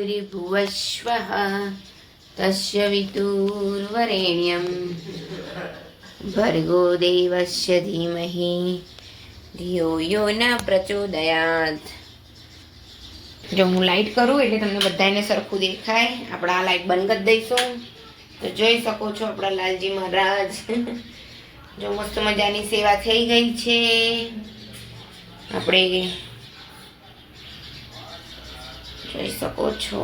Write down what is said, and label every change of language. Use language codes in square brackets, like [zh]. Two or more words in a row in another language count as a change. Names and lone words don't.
[sa] भुवस्वः तस्य वितुर्वरेण्यं भर्गो देवस्य धीमहि धियो यो न प्रचोदयात्। [gu] જો હું લાઇટ કરું એટલે તમને બધાને સરખું દેખાય. આપણે આ લાઇટ બંધ કરી દઈશું તો જોઈ શકો છો આપણા લાલજી મહારાજ. જો મસ્ત મજાની સેવા થઈ ગઈ છે. આપણે જોઈ શકો છો.